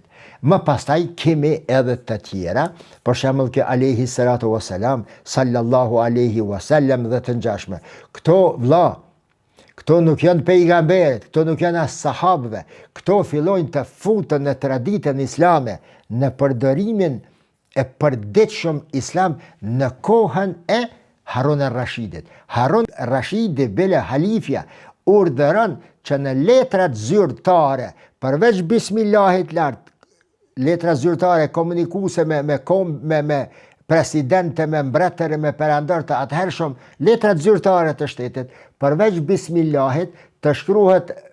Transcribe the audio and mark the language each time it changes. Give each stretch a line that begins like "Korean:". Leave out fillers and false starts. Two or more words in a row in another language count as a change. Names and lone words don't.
Albanian: Më pastaj kemi edhe të tjera, për shembull që
Arabic: عليه الصلاة والسلام, صلى الله عليه وسلم
Albanian: dhe të ngjashme. Këto nuk janë pejgamberit, këto nuk janë as sahabëve, këto fillojnë të futen në traditën islame, në përdorimin e përditshëm islam në kohën e Harun al-Rashidit. Harun al-Rashidi bile halifja urdhëron që në letrat zyrtare, përveç bismillahit lart, letra zyrtare komunikuese me presidente, me mbretëre, me perandor të atëhershëm, letrat zyrtare të shtetit, përveç bismillahit, të shkruhet